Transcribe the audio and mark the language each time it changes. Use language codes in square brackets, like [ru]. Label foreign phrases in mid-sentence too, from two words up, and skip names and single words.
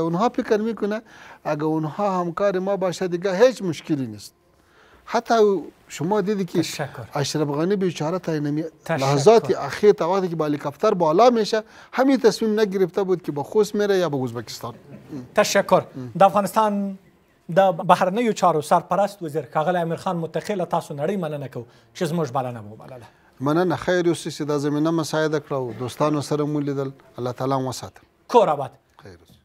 [fa] اونها فکر میکنه اگر اونها همکار ما باشه دیگه هیچ مشکلی نیست. حتی شما دیدی که اشرف غنی بیچاره تا لحظات اخیر تا وقتی که با هلیکوپتر بالا میشه همین تصمیم نگرفته بود که با خوست میره یا به ازبکستان. تشکر. [ps] د افغانستان د بهرنیو چارو سرپرست وزیر ښاغلی امیرخان متقي له تاسو نړۍ مننه کوو چې زموږ بلنه مو وبلله. مننه. خیر اوسئ چې دا زمینه مساعده کړه او دوستانو سره مو لیدل. الله تعالی مو وساته. کور آباد. خیر اوسئ.